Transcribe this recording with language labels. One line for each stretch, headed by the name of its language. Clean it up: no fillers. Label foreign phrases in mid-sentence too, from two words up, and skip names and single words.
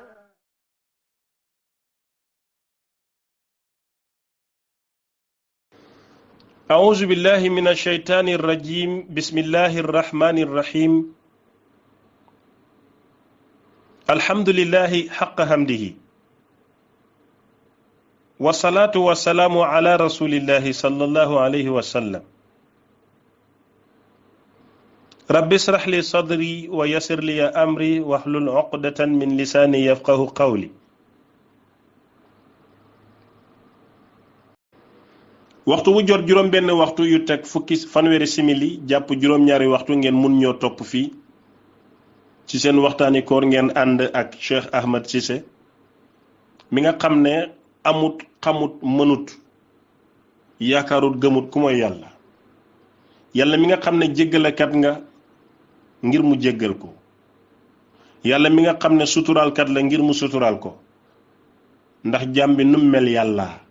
Arabic: أعوذ بالله من الشيطان الرجيم بسم الله الرحمن الرحيم الحمد لله حق حمده والصلاة والسلام على رسول الله صلى الله عليه وسلم رب اشرح لي صدري ويسر لي أمري واحلل عقدة من لساني يفقه قولي
Wolof: waxtu wu jot juróom benn waxtu yu teg fukki fanweeri simili jàpp juróom ñaari waxtu ngeen mun ñoo topp fii ci seen waxtaani koor ngeen ànd ak Cheikh Ahmed Cissé mi nga xam ne amut xamut mënut yaakaarut gëmut ku mooy yàlla yàlla mi nga xam ne jéggalekat nga ngir mu jéggal ko yàlla mi nga xam ne suturaalkat la ngir mu suturaal ko ndax jaam bi num mel yàlla